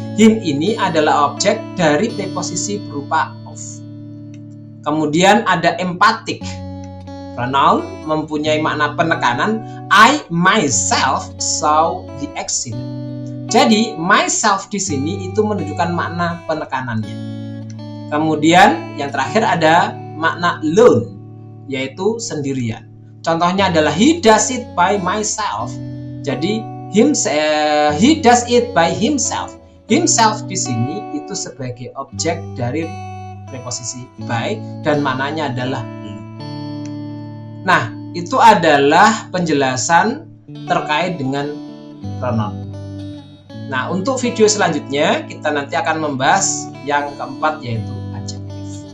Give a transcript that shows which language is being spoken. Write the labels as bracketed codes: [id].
[id] Him ini adalah objek dari preposisi berupa of. Kemudian ada emphatic. Pronoun mempunyai makna penekanan. [en] I myself saw the accident. [id] Jadi myself di sini itu menunjukkan makna penekanannya. Kemudian yang terakhir ada makna alone, yaitu sendirian. Contohnya adalah [en] he does it by myself. [id] Jadi [en] he does it by himself. [id] Himself di sini itu sebagai objek dari preposisi by dan maknanya adalah alone. Nah, itu adalah penjelasan terkait dengan pronoun. Nah, untuk video selanjutnya kita nanti akan membahas yang keempat yaitu adjektif.